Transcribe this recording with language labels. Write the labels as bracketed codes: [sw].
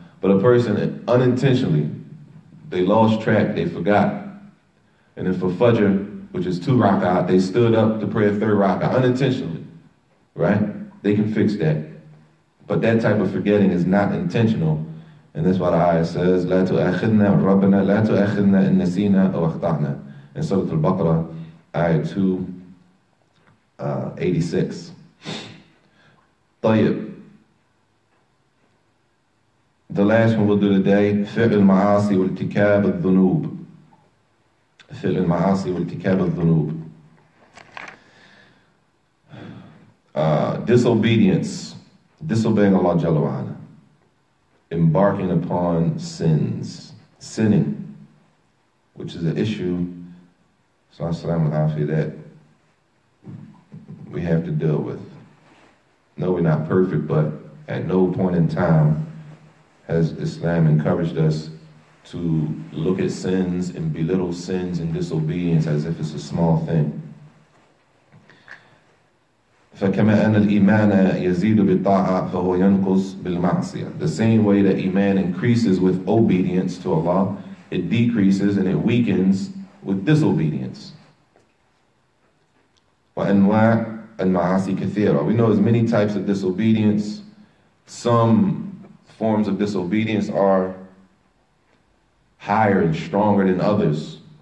[en] But a person unintentionally, they lost track, they forgot. And then for Fajr, which is 2 rak'ah, they stood up to pray a 3rd rak'ah unintentionally, right? They can fix that. But that type of forgetting is not intentional. And that's why the ayah says, [ar] لا تؤاخذنا ربنا لا تؤاخذنا إن نسينا أو أخطأنا. [en] In Surah Al-Baqarah, ayah 286. [ar] طيب. [en] The last one we'll do today, [ar] فعل المعاصي والارتكاب الذنوب. فعل المعاصي والارتكاب الذنوب. [en] Disobedience, disobeying Allah Jalla wa Ala. Embarking upon sins, sinning, which is an issue, that we have to deal with. No, we're not perfect, but at no point in time has Islam encouraged us to look at sins and belittle sins and disobedience as if it's a small thing. [ar] فكما أن الإيمان يزيد بالطاعة فهو ينقص بالمعصية. [en] The same way that Iman increases with obedience to Allah, it decreases and it weakens with disobedience. [ar] وأنواع المعاصي كثيرة. [en] We know there's many types of disobedience. Some forms of disobedience are higher and stronger than others.